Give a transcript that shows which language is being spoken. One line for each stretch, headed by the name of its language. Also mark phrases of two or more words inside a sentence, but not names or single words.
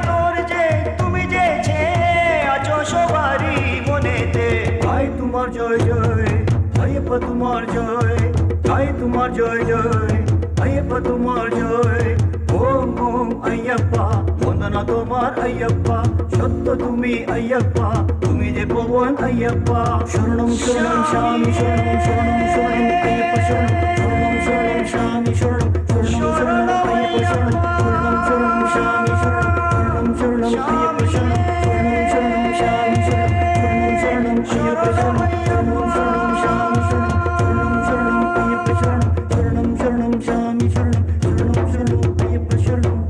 Bangla: তোর যে তুমি যে আছো সবারই মনেতে গাই তোমার জয় জয় আయ్యప్ప তোমার জয় গাই তোমার জয় জয় আయ్యప్ప তোমার জয় ওম ওম আయ్యప్ప বন্দনা তোমার আయ్యప్ప সত্য তুমি আయ్యప్ప তুমি যে পবন আయ్యప్ప শরণম
Sanskrit: শরণম স্বামী শরণম শরণম শরণম আయ్యప్ప শরণম শরণম শরণম স্বামী শরণম শরণম শরণম আయ్యప్ప শরণম শরণম শরণম স্বামী শরণম শরণম শরণম আయ్యప్ప শরণম শরণম শরণম স্বামী শরণম শরণম শরণম আయ్యప్ప শরণম শরণম শরণম স্বামী শরণম শরণম শরণম আయ్యప్ప শরণম শরণম শরণম স্বামী শরণম শরণম শরণম আయ్యప్ప শরণম